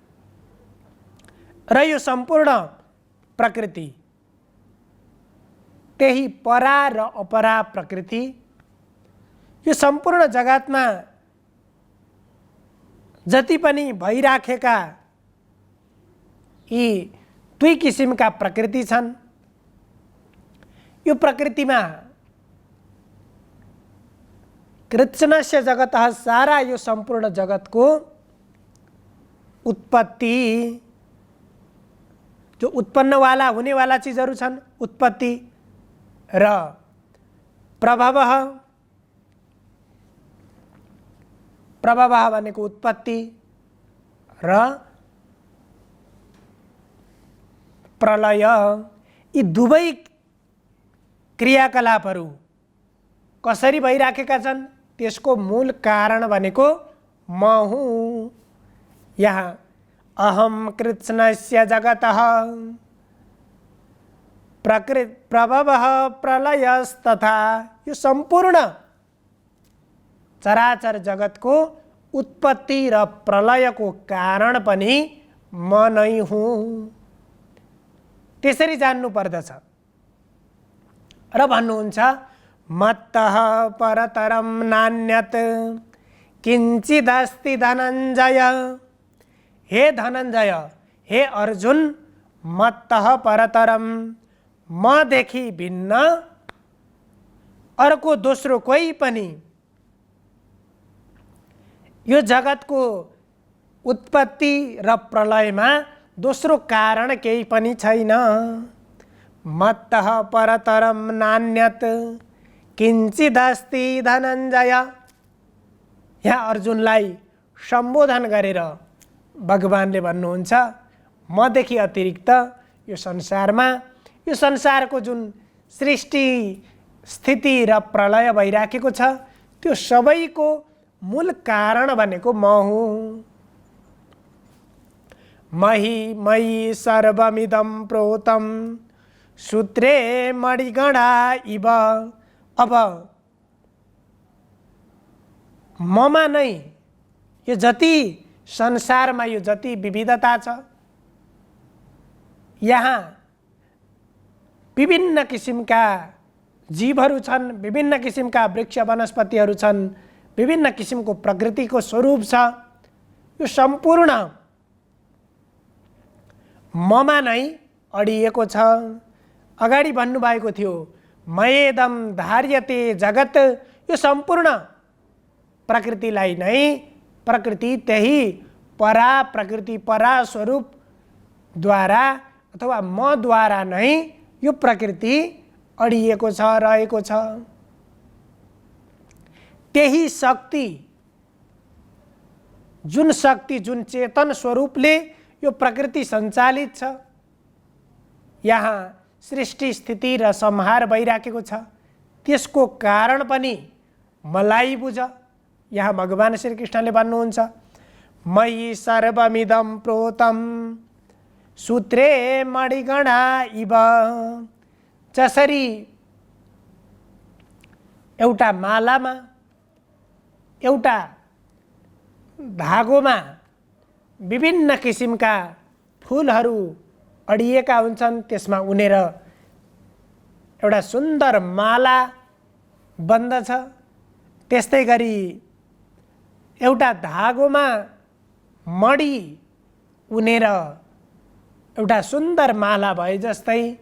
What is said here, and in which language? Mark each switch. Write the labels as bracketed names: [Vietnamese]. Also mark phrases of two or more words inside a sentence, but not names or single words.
[Nepali] र यो सम्पूर्ण प्रकृति, त्यही परा र अपरा प्रकृति, यो सम्पूर्ण जगतमा जति पनि भइराखेका यी दुई किसिमका प्रकृति छन्, यो प्रकृतिमा [Sanskrit] कृत्स्नस्य जगतः, [Nepali] सारा यो सम्पूर्ण जगतको उत्पत्ति, जो उत्पन्नवाला हुनेवाला चिजहरू छन्, उत्पत्ति र प्रभवः, प्रभवः भनेको उत्पत्ति र प्रलय, यी दुवै क्रियाकलापहरू कसरी भइराखेका छन् त्यसको मूल कारण भनेको म हुँ। [Sanskrit] यहाँ अहम कृत्स्नस्य जगतः प्रभवः प्रलयस्तथा, [Nepali] यो सम्पूर्ण चराचर जगतको उत्पत्ति र प्रलयको कारण पनि म नै हुँ। त्यसरी जान्नु पर्दछ। र भन्नुहुन्छ [Sanskrit] मत्तः परतरं नान्यत् किञ्चिदस्ति धनञ्जय। हे धनञ्जय, हे अर्जुन, मत्तः परतरम, [Nepali] मदेखि भिन्न अर्को दोस्रो कोही पनि यो जगतको उत्पत्ति र प्रलयमा दोस्रो कारण केही पनि छैन। [Sanskrit] मत्तः परतरम नान्यत् किञ्चिदस्ति धनञ्जय। [Nepali] यहाँ अर्जुनलाई सम्बोधन गरेर भगवानले भन्नुहुन्छ मदेखि अतिरिक्त यो संसारको जुन सृष्टि स्थिति र प्रलय भइराखेको छ त्यो सबैको मूल कारण भनेको म हुँ। [Sanskrit] मयि सर्वमिदं प्रोतं सूत्रे मणिगणा इव। [Nepali] अब ममा नै यो जति संसारमा यो जति विविधता छ, यहाँ विभिन्न किसिमका जीवहरू छन्, विभिन्न किसिमका वृक्ष वनस्पतिहरू छन्, विभिन्न किसिमको प्रकृतिको स्वरूप छ, यो सम्पूर्ण ममा नै अडिएको छ। अगाडि भन्नुभएको थियो [Sanskrit] मयेदम धार्यते जगत, [Nepali] यो सम्पूर्ण प्रकृतिलाई नै प्रकृति त्यही परा प्रकृति परा स्वरूपद्वारा अथवा मद्वारा नै यो प्रकृति अडिएको छ, रहेको छ। त्यही शक्ति जुन चेतन स्वरूपले यो प्रकृति सञ्चालित छ, यहाँ सृष्टि स्थिति र संहार भइराखेको छ, त्यसको कारण पनि मलाई बुझ। यहाँ भगवान श्री कृष्णले भन्नुहुन्छ [Sanskrit] मयि सर्वमिदं प्रोतं सूत्रे मणिगणा इव। [Nepali] जसरी एउटा मालामा एउटा धागोमा विभिन्न किसिमका फुलहरू अडिएका हुन्छन्, त्यसमा उनेर एउटा सुन्दर माला बन्दछ, त्यस्तै गरी एउटा धागोमा मणि उनेर एउटा सुन्दर माला भए जस्तै